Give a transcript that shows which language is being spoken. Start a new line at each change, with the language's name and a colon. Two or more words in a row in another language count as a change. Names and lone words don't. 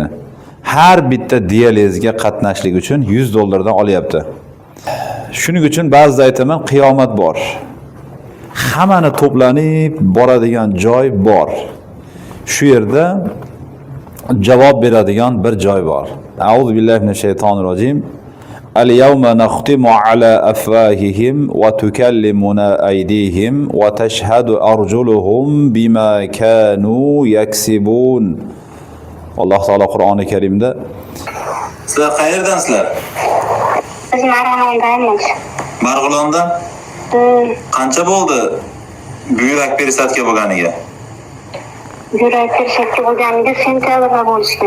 Uzbek: Har bitta dializga qatnashlik uchun $100 dan olyapti. Shuning uchun ba'zida aytaman, qiyomat bor. Hammani to'planib boradigan joy bor. Shu yerda javob beradigan bir joy bor.
Arabic: أعوذ بالله من الشيطان الرجيم. اليوم نختم على أفواههم وتكلمنا أيديهم وتشهد أرجلهم بما كانوا يكسبون.
Uzbek: Alloh taolo Qur'oni Karimda Sizlar qayerdansizlar? Biz Marg'ilondamiz. Marg'ilonda? Qancha bo'ldi buyrak perisadka bo'lganiga? Yurak perisadka bo'lganiga sentabrda bo'lishgan.